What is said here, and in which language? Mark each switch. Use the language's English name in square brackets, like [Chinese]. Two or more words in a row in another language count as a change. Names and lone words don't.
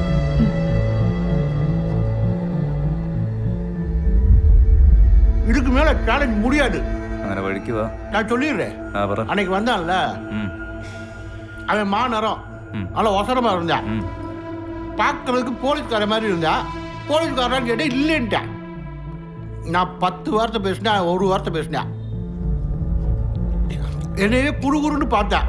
[Tamil] இதுக்கு மேல சேலஞ்ச் முடியாது. [Malayalam] അങ്ങനെ വഴിക്ക് വാ. [Tamil] நான் சொல்லிடுறேன். அன்னைக்கு வந்தான்ல, அவன் மாநரம் நல்ல ஒசரமா இருந்தான். பார்க்கறதுக்கு போலீஸ்கார மாதிரி இருந்தா. போலீஸ்காரன் கேட்டா இல்லைன்ட்டான். நான் 10 வார்த்தை பேசினேன், 1 வார்த்தை பேசினேன். என்னையே குறுகுறுன்னு பார்த்தேன்.